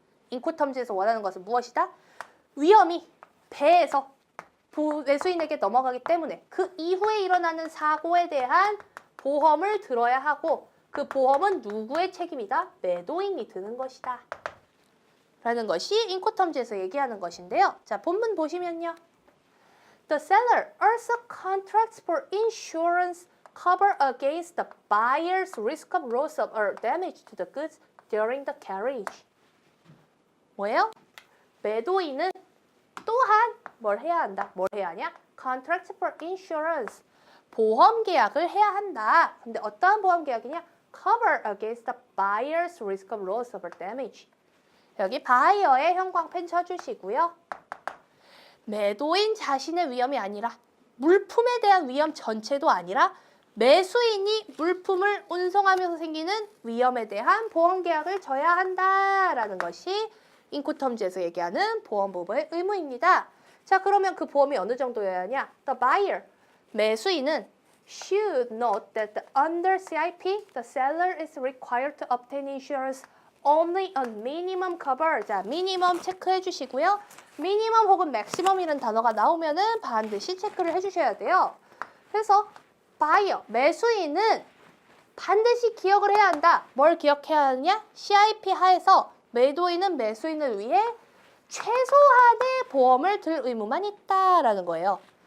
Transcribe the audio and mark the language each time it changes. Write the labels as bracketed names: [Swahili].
[Korean] 인코텀즈에서 원하는 것은 무엇이다? 위험이 배에서 매수인에게 넘어가기 때문에 그 이후에 일어나는 사고에 대한 보험을 들어야 하고 그 보험은 누구의 책임이다? 매도인이 드는 것이다. 라는 것이 인코텀즈에서 얘기하는 것인데요. 자, 본문 보시면요. [English] The seller also contracts for insurance cover against the buyer's risk of loss or damage to the goods during the carriage. [Korean] 뭐예요? 매도인은 또한 뭘 해야 한다? 뭘 해야 하냐? [English] Contract for insurance. [Korean] 보험 계약을 해야 한다. 근데 어떠한 보험 계약이냐? [English] Cover against the buyer's risk of loss or damage. [Korean] 여기 바이어의 형광펜 쳐주시고요. 매도인 자신의 위험이 아니라 물품에 대한 위험 전체도 아니라 매수인이 물품을 운송하면서 생기는 위험에 대한 보험 계약을 져야 한다라는 것이 인코텀즈에서 얘기하는 보험부보의 의무입니다. 자, 그러면 그 보험이 어느 정도여야 하냐? [English] The buyer, [Korean] 매수인은 [English] should note that under CIP, the seller is required to obtain insurance only on minimum cover. [Korean] 자, 미니멈 체크해 주시고요. 미니멈 혹은 맥시멈이라는 단어가 나오면은 반드시 체크를 해 주셔야 돼요. 그래서 buyer, 매수인은 반드시 기억을 해야 한다. 뭘 기억해야 하느냐? CIP 하에서 매도인은 매수인을 위해 최소한의 보험을 들 의무만 있다라는 거예요.